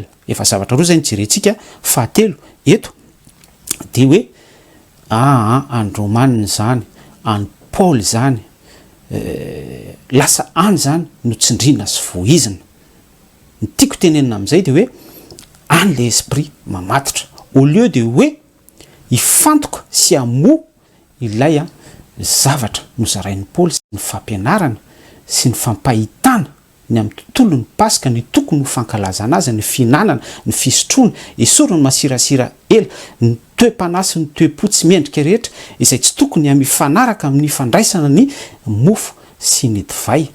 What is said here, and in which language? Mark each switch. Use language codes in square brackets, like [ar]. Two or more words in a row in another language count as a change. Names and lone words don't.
[mg] Efa zavatra roa zay nijerentsika fahatelo eto de hoe any Romanina zany, any Paul zany, lasa any zany no tsindrina sy voizina. Ny tiako tenenina amin'izay de hoe any [fr] le esprit [mg] mamatotra [fr] au lieu de [mg] hoe ifantoka sy amoa ilay zavatra nozarain'ny Paul sy ny fampianarana sy ny fampahitana ny amin'ny tontolon'ny pasika ny tokony ho fankalazana azy, ny finanana, ny fisotroana, esorina ny masirasira ela, ny toe-panasy, ny toe-po tsy mendrika rehetra izay tsy tokony mifanaraka amin'ny fandraisana ny mofo sy ny divay.